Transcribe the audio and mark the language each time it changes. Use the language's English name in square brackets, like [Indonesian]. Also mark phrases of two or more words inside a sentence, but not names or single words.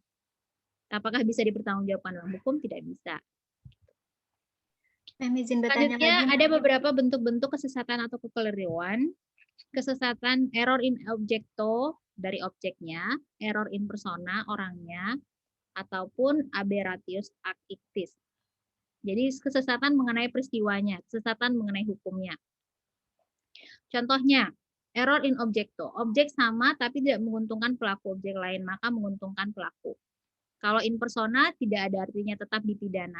[Indonesian] Apakah bisa dipertanggungjawabkan dalam hukum? Tidak bisa. Izin bertanya Selanjutnya lagi. ada beberapa bentuk-bentuk kesesatan atau kekeliruan. Kesesatan [Latin] error in objecto [Indonesian] dari objeknya, [Latin] error in persona [Indonesian] orangnya, ataupun [Latin] aberratius ac ictis. [Indonesian] Jadi kesesatan mengenai peristiwanya, kesesatan mengenai hukumnya. Contohnya, [Latin] error in objecto. [Indonesian] Objek sama tapi tidak menguntungkan pelaku objek lain, maka menguntungkan pelaku. Kalau [Latin] in persona [Indonesian] tidak ada artinya, tetap dipidana.